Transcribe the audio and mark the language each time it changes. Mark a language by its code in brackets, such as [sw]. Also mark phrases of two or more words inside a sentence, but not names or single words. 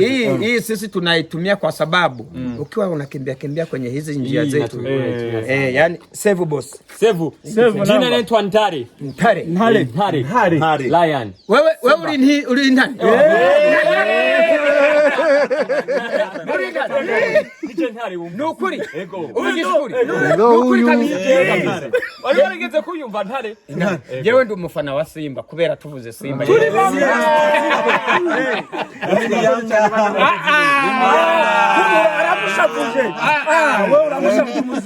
[sw] Hii sisi tunaitumia kwa sababu ukiwa unakimbia kwenye hizi njia zetu. Yaani [en] save boss. [sw] Save. Jina naitwa Ntare. Lion. Wewe uli nani? [rn] nije ntare wumva nukuri ego uvugisha ukuri uyu wari warigeze kuyumva ntare jewe ndi umufana wa Simba kubera tuvuze Simba aramushavuje wewe uramushavuje